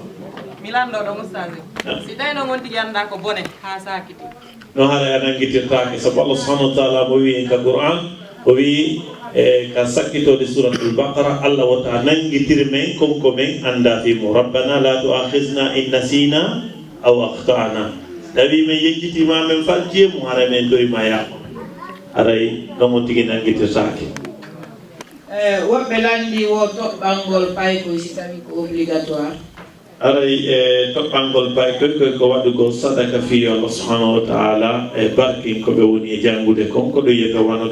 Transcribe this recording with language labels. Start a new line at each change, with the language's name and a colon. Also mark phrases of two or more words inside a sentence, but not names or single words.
Fula: mi lanɗoɗo Moustapha si tawi noon won tigi annda ko bone ha sakiti no haɗa a nanguitirtake sabu
Arabic: الله سبحانه وتعالى
Fula: mo wi en ka Qur'an o wi e ka sakkitode
Arabic: سورة البقرة
Fula: Allah wota nanguitir men konko men anda fimo
Arabic: ربنا لا تؤاخذنا إن نسينا أو أخطأنا
Fula: tawi men yejjitima men faltie mum haray men toyima yaako haray ɗon on tigui nanguitirtake woɓɓe landi wo toɓɓangol paykoy si tawi ko obligatoire aray toɓɓangol bay ko waɗugol sadaka fi
Arabic: الله سبحانه وتعالى
Fula: e barkin ko ɓe woni jangude kon ko ɗo yiga wano